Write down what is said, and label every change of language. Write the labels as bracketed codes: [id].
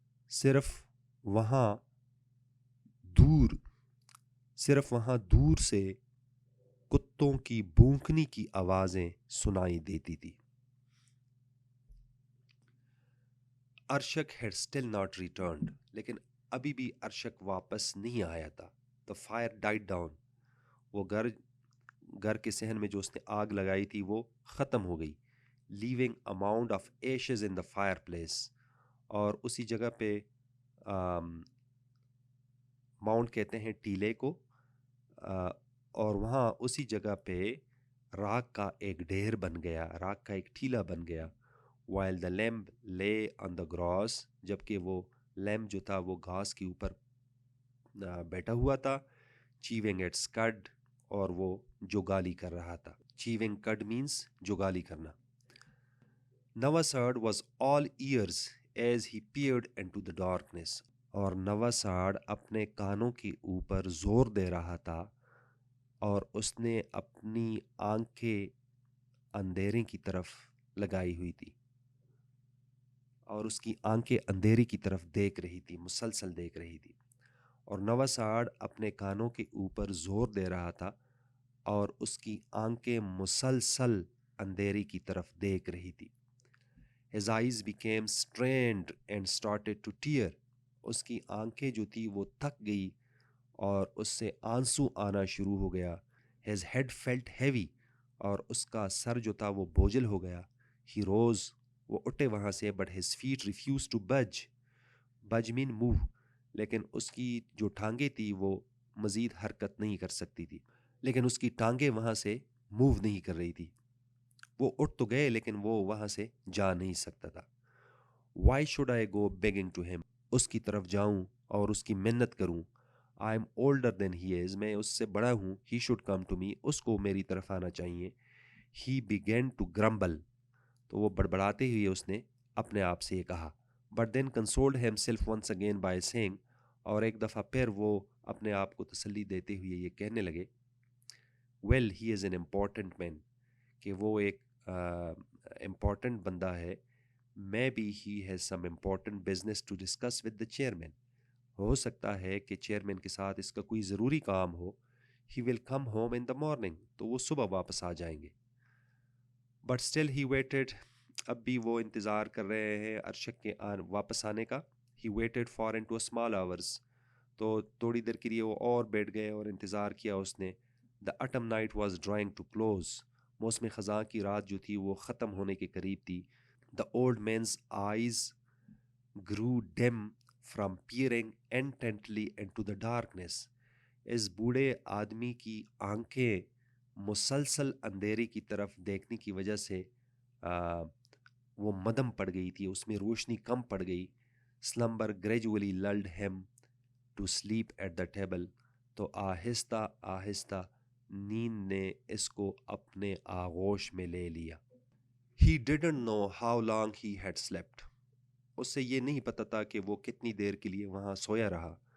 [ur] صرف وہاں دور صرف وہاں دور سے کتوں کی بھونکنے کی آوازیں سنائی دیتی تھی. [en] ارشک had still not returned. [ur] لیکن ابھی بھی ارشک واپس نہیں آیا تھا. [en] The fire died down. [ur] وہ گھر کے صحن میں جو اس نے آگ لگائی تھی وہ ختم ہو گئی. [en] Leaving a mound of ashes in the fireplace. [ur] اور اسی جگہ پہ ماؤنٹ کہتے ہیں ٹیلے کو, اور وہاں اسی جگہ پہ راکھ کا ایک ڈھیر بن گیا, راکھ کا ایک ٹھیلا بن گیا. [en] while the lamb lay on the grass, [ur] جبکہ وہ لیمب جو تھا وہ گھاس کے اوپر بیٹھا ہوا تھا. [en] chewing its cud, [ur] اور وہ جوگالی کر رہا تھا. [en] chewing cud means [ur] جوگالی کرنا. [en] Navasad was all ears as he peered into the darkness. [ur] اور نواساڈ اپنے کانوں کے اوپر زور دے رہا تھا اور اس نے اپنی آنکھیں اندھیرے کی طرف لگائی ہوئی تھی, اور اس کی آنکھیں اندھیرے کی طرف دیکھ رہی تھی, مسلسل دیکھ رہی تھی. اور نواساڈ اپنے کانوں کے اوپر زور دے رہا تھا اور اس کی آنکھیں مسلسل اندھیرے کی طرف دیکھ رہی تھی. [en] His eyes became strained and started to tear. [ur] اس کی آنکھیں جو تھی وہ تھک گئی اور اس سے آنسو آنا شروع ہو گیا. [en] His head felt heavy. [ur] اور اس کا سر جو تھا وہ بوجھل ہو گیا. [en] He rose. [ur] وہ اٹھے وہاں سے, [en] but his feet refused to budge. Budge mean move. [ur] لیکن اس کی جو ٹانگیں تھی وہ مزید حرکت نہیں کر سکتی تھی. لیکن اس کی ٹانگیں وہاں سے موو نہیں کر رہی تھی. وہ اٹھ تو گئے لیکن وہ وہاں سے جا نہیں سکتا تھا. [en] Why should I go begging to him? [ur] اس کی طرف جاؤں اور اس کی منت کروں. [en] I am older than he is. [ur] میں اس سے بڑا ہوں. [en] He should come to me. [ur] اس کو میری طرف آنا چاہیے. [en] He began to grumble. [ur] تو وہ بڑبڑاتے ہوئے اس نے اپنے آپ سے یہ کہا. [en] But then consoled himself once again by saying, [ur] اور ایک دفعہ پھر وہ اپنے آپ کو تسلی دیتے ہوئے یہ کہنے لگے, [en] well, he is an important man. [ur] کہ وہ ایک امپورٹنٹ بندہ ہے. [en] Maybe he has some important business to discuss with the chairman. [ur] ہو سکتا ہے کہ چیئرمین کے ساتھ اس کا کوئی ضروری کام ہو. [en] He will come home in the morning. [ur] تو وہ صبح واپس آ جائیں گے. [en] But still he waited. [ur] اب بھی وہ انتظار کر رہے ہیں ارشک کے واپس آنے کا. [en] He waited for into a small hours. [ur] تو تھوڑی دیر کے لیے وہ اور بیٹھ گئے اور انتظار کیا اس نے. [en] The autumn night was drawing to close. [ur] موسم خزاں کی رات جو تھی وہ ختم ہونے کے قریب تھی. [en] The old man's eyes grew dim from peering intently into the darkness. [ur] اس بوڑھے آدمی کی آنکھیں مسلسل اندھیرے کی طرف دیکھنے کی وجہ سے وہ مدم پڑ گئی تھی, اس میں روشنی کم پڑ گئی. [en] Slumber gradually lulled him to sleep at the table. [ur] تو آہستہ آہستہ نیند نے اس کو اپنے آغوش میں لے لیا. [en] He didn't know how long he had slept. [ur] اس سے یہ نہیں پتا تھا کہ وہ کتنی دیر کے لیے وہاں سویا رہا.